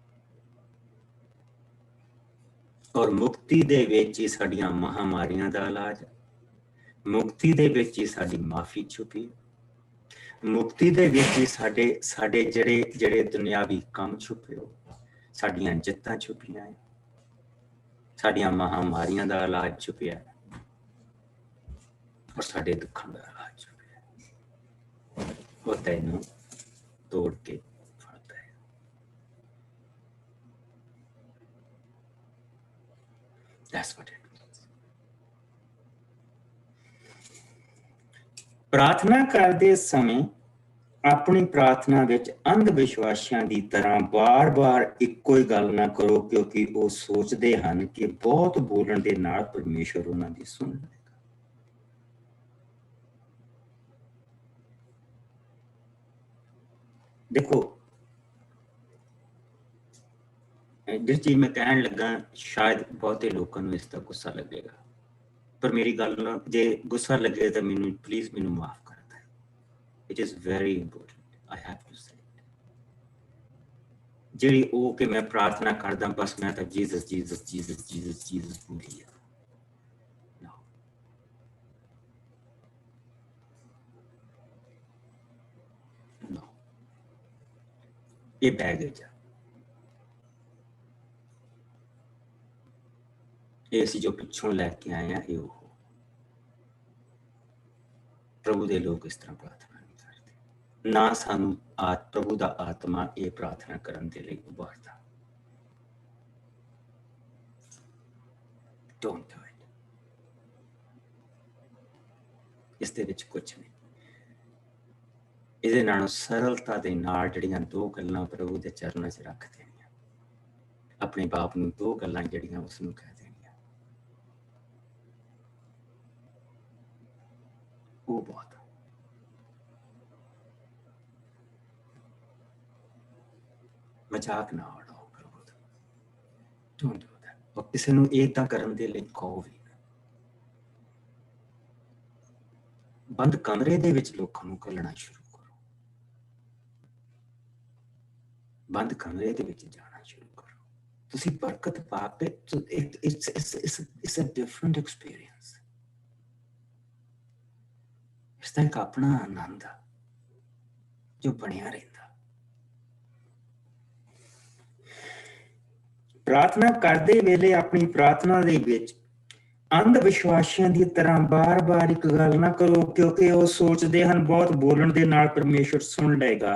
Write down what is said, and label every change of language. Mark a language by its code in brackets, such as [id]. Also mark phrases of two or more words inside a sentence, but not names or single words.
[pa] ਔਰ ਮੁਕਤੀ ਦੇ ਵਿੱਚ ਹੀ ਸਾਡੀਆਂ ਮਹਾਮਾਰੀਆਂ ਦਾ ਇਲਾਜ, ਮੁਕਤੀ ਦੇ ਵਿੱਚ ਹੀ ਸਾਡੀ ਮਾਫੀ ਛੁਪੀ, ਮੁਕਤੀ ਦੇ ਵਿੱਚ ਹੀ ਸਾਡੇ ਜਿਹੜੇ ਦੁਨਿਆਵੀ ਕੰਮ ਛੁਪੇ ਹੋ, ਸਾਡੀਆਂ ਜਿੱਤਾਂ ਛੁਪੀਆਂ ਹੈ, ਸਾਡੀਆਂ ਮਹਾਮਾਰੀਆਂ ਦਾ ਇਲਾਜ ਛੁਪਿਆ ਹੈ, ਔਰ ਸਾਡੇ ਦੁੱਖਾਂ ਦਾ ਇਲਾਜ ਛੁਪਿਆ ਹੈ। ਉਹ ਤੈਨੂੰ ਤੋੜ ਕੇ ਫੜਦਾ ਹੈ। [en] That's what it means। [pa] ਪ੍ਰਾਰਥਨਾ ਕਰਦੇ ਸਮੇਂ ਆਪਣੀ ਪ੍ਰਾਰਥਨਾ ਵਿੱਚ ਅੰਧ ਵਿਸ਼ਵਾਸੀਆਂ ਦੀ ਤਰ੍ਹਾਂ ਬਾਰ-ਬਾਰ ਇੱਕੋ ਹੀ ਗੱਲ ਨਾ ਕਰੋ, ਕਿਉਂਕਿ ਉਹ ਸੋਚਦੇ ਹਨ ਕਿ ਬਹੁਤ ਬੋਲਣ ਦੇ ਨਾਲ ਪਰਮੇਸ਼ਰ ਉਹਨਾਂ ਦੀ ਸੁਣ ਲਏਗਾ। ਦੇਖੋ, ਜਿਹੜੀ ਚੀਜ਼ ਮੈਂ ਕਹਿਣ ਲੱਗਾ ਸ਼ਾਇਦ ਬਹੁਤੇ ਲੋਕਾਂ ਨੂੰ ਇਸ ਦਾ ਗੁੱਸਾ ਲੱਗੇਗਾ, ਪਰ ਮੇਰੀ ਗੱਲ ਨਾਲ ਜੇ ਗੁੱਸਾ ਲੱਗੇ ਤਾਂ ਪਲੀਜ਼ ਮੈਨੂੰ ਮਾਫ ਕਰ ਦਿਓ। [en] It is very important, I have to say it। [pa] ਜਿਹੜੀ ਉਹ ਕਿ ਮੈਂ ਪ੍ਰਾਰਥਨਾ ਕਰਦਾ ਬਸ ਮੈਂ ਤਾਂ ਜੀਸਸ ਜੀਸਸ ਜੀਸਸ ਜੀਸਸ ਜੀਸਸ ਬੋਲੀ ਆ। No, ਇਹ ਬੈਗੇਜ ਆ। ਇਹ ਅਸੀਂ ਜੋ ਪਿੱਛੋਂ ਲੈ ਕੇ ਆਏ ਆ, ਇਹ ਉਹ ਪ੍ਰਭੂ ਦੇ ਲੋਕ ਇਸ ਤਰ੍ਹਾਂ ਪ੍ਰਾਰਥਨਾ ਨਹੀਂ ਕਰਦੇ। ਨਾ ਸਾਨੂੰ ਪ੍ਰਭੂ ਦਾ ਆਤਮਾ ਇਹ ਪ੍ਰਾਰਥਨਾ ਕਰਨ ਦੇ ਲਈ ਉਭਾਰਦਾ। [en] Don't do it। [pa] ਇਸ ਦੇ ਵਿੱਚ ਕੁਝ ਨਹੀਂ। ਇਹਦੇ ਨਾਲੋਂ ਸਰਲਤਾ ਦੇ ਨਾਲ ਜਿਹੜੀਆਂ ਦੋ ਗੱਲਾਂ ਪ੍ਰਭੂ ਦੇ ਚਰਨਾਂ 'ਚ ਰੱਖ ਦੇਣੀਆਂ, ਆਪਣੇ ਬਾਪ ਨੂੰ ਦੋ ਗੱਲਾਂ ਜਿਹੜੀਆਂ ਉਸਨੂੰ ਕਹਿ ਦੇਣੀਆਂ, ਉਹ ਬਹੁਤ। ਮਜ਼ਾਕ ਨਾ ਉਡਾਓ ਪ੍ਰਭੂ ਦਾ। [en] Don't do that। [pa] ਔਰ ਕਿਸੇ ਨੂੰ ਏਦਾਂ ਕਰਨ ਦੇ ਲਈ ਕਹੋ ਵੀ ਨਾ। ਬੰਦ ਕਮਰੇ ਦੇ ਵਿੱਚ ਲੋਕਾਂ ਨੂੰ ਘੱਲਣਾ ਸ਼ੁਰੂ ਕਰੋ, ਬੰਦ ਕਮਰੇ ਦੇ ਵਿੱਚ ਜਾਣਾ ਸ਼ੁਰੂ ਕਰੋ। ਤੁਸੀਂ ਬਰਕਤ ਪਾ ਕੇ [en] it's a different experience। [pa] ਇਸ ਦਾ ਇੱਕ ਆਪਣਾ ਆਨੰਦ ਆ ਜੋ ਬਣਿਆ ਰਹਿੰਦਾ। ਪ੍ਰਾਰਥਨਾ ਕਰਦੇ ਵੇਲੇ ਆਪਣੀ ਪ੍ਰਾਰਥਨਾ ਦੇ ਵਿੱਚ ਅੰਧ ਵਿਸ਼ਵਾਸੀਆਂ ਦੀ ਤਰ੍ਹਾਂ ਬਾਰ-ਬਾਰ ਇੱਕ ਗੱਲ ਨਾ ਕਰੋ, ਕਿਉਂਕਿ ਉਹ ਸੋਚਦੇ ਹਨ ਬਹੁਤ ਬੋਲਣ ਦੇ ਨਾਲ ਪਰਮੇਸ਼ਰ ਸੁਣ ਲਏਗਾ।